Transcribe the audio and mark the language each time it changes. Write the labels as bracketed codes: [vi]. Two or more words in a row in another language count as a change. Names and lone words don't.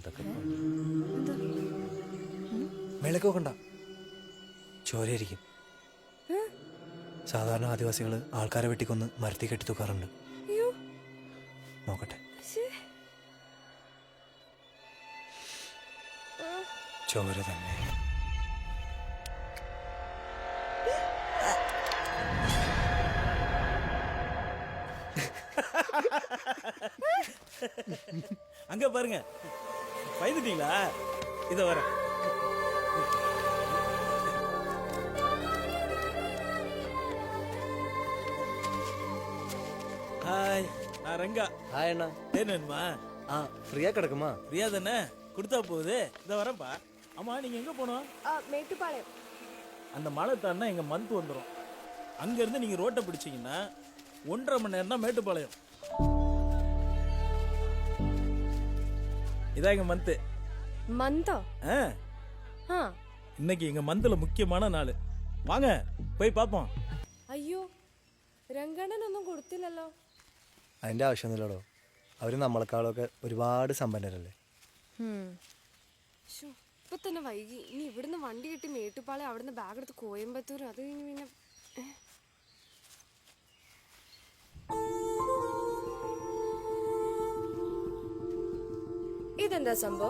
[ml] വിളക്കൊക്കണ്ട, ചോരയായിരിക്കും. സാധാരണ ആദിവാസികൾ ആൾക്കാരെ വെട്ടിക്കൊന്ന് മരത്തി കെട്ടി തൂക്കാറുണ്ട്. നോക്കട്ടെ. ചോര തന്നെ. [ta] அங்க பாருங்க, பயந்துட்டீங்களா? இத வர ஹாய், நான் ரங்கா. [ml] ഹായ് അണ്ണാ. [ta] தேனன்மா [ml] ആ ഫ്രീയാ കിടക്കുമാ? [ta] பிரியா தானே? கொடுத்தா போகுது. இத வரப்பா. ஆமா, நீங்க எங்க போனோம்? മേട്ടുപാളയം. அந்த மலை தாண்டா எங்க மந்த் வந்துடும். அங்க இருந்து நீங்க ரோட்டை பிடிச்சீங்கன்னா 1.5 மணி நேரம் தான் மேட்டுப்பாளையம். இதான் எங்க மந்த். [ml] മന്തോ? [ta] இன்னைக்கு எங்க மந்த்ல முக்கியமான நாள். வாங்க போய் பாப்போம். [ml] അയ്യോ, രംഗണ്ണനൊന്നും കൊടുത്തില്ലല്ലോ. അതിൻ്റെ ആവശ്യമൊന്നുമില്ലടോ. അവർ നമ്മളെക്കാളൊക്കെ ഒരുപാട് സമ്പന്നരല്ലേ. ഇപ്പൊ തന്നെ വൈകി. ഇനി ഇവിടുന്ന് വണ്ടി കിട്ടി മേട്ടുപാളയം, അവിടുന്ന് ബാഗ് എടുത്ത് കോയമ്പത്തൂർ, അത് കഴിഞ്ഞ് പിന്നെ ഇതെന്താ സംഭവം?